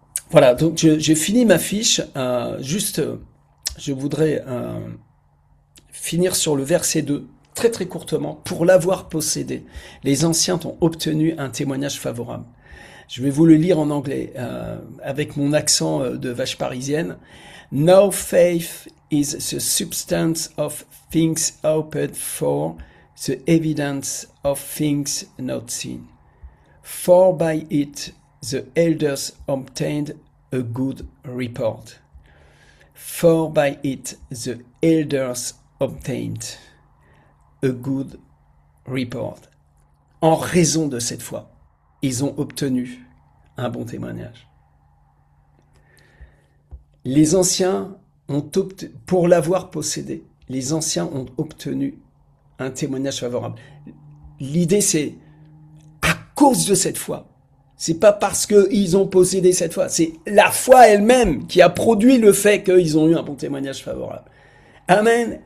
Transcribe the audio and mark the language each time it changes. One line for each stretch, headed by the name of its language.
French: Voilà, donc j'ai fini ma fiche. Je voudrais finir sur le verset 2, très très courtement, pour l'avoir possédé, les anciens ont obtenu un témoignage favorable. Je vais vous le lire en anglais, avec mon accent de vache parisienne.
English: Now faith is the substance of things hoped for, the evidence of things not seen. For by it the elders obtained a good report. For by it the elders obtained a good report.
French: En raison de cette foi, ils ont obtenu un bon témoignage. Les anciens pour l'avoir possédé, les anciens ont obtenu un témoignage favorable. L'idée, c'est à cause de cette foi. C'est pas parce qu'ils ont possédé cette foi, c'est la foi elle-même qui a produit le fait qu'ils ont eu un bon témoignage favorable. Amen.